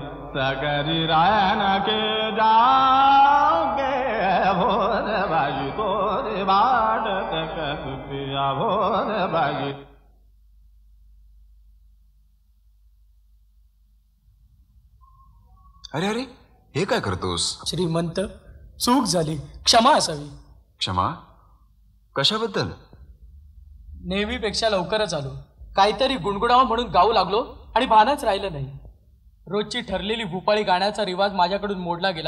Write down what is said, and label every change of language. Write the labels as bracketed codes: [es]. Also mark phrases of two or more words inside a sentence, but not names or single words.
[hi] सकरी रायन के जाओगे भोर बागी तोरे बाट पिया भोर बागी. [mr] अरे अरे हे काय करतोस? श्रीमंत, चूक झाली, क्षमा असावी. क्षमा? कशाबद्दल? नेहमीपेक्षा लवकरच आलो. काहीतरी गुणगुणावं म्हणून गाऊ लागलो आणि भानच राहिलं नाही. रोजची ठरलेली भूपाळी गाण्याचा रिवाज माझ्याकडून मोडला गेला.